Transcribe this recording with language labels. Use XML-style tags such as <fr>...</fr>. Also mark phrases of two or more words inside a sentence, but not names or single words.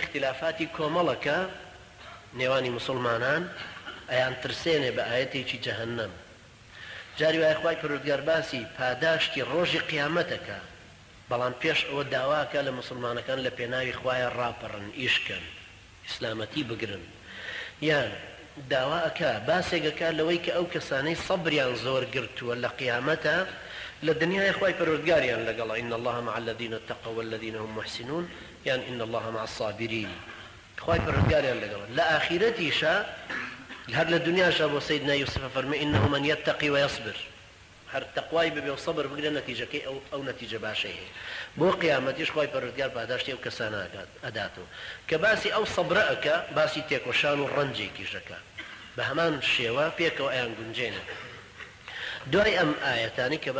<ckb>اختلافاتی کۆمەڵەکە نێوانی مسلمانان ئەیان ترسێنێ بە ئاەتێکی جەهەنەم جاری وایە خوای پەروەردگار باسی پاداشتی ڕۆژی قیامەتەکە بەڵام پێش ئەوە داواکە لە مسلمانەکان لە پێناوی خوایە ڕاپەڕن ئیشکەن ئیسلامەتی بگرن یان داواکە باسێگەکە لەوەی کە ئەو کەسانەی سەبریان زۆر گرتووە لە قیامەتە لە دنیای خوای پەروەردگاریان لەگەڵ</ckb> <ar>إن الله مع الذين اتقوا والذين هم محسنون</ar> <ckb>یان</ckb> <ar>إن الله مع الصابرين</ar> <ckb>خوای پەروەردگاریان لەگەڵ لە ئاخیرەتیشە هەر لە دنیاشە بۆ سەیدنا یوسف فەرمێ إنه</ckb> <ar>من يتقي ويصبر</ar> <ckb>هەر تەقوای ببێ و سەبر بگرێ نەتیجەکەی ئەو نەتیجە باشەی هەیە بۆ قیامەتیش خوای پەروەردگار پاداشتی ئەو کەسانە ئەداتەوە کە باسی ئەو سەبرە ئەکا باسی تێکۆشان و ڕەنجێکیشەکە بە هەمان شێوە پێکەوە ئەیان گونجێنە دوای ئەم ئاەتانی کە</ckb>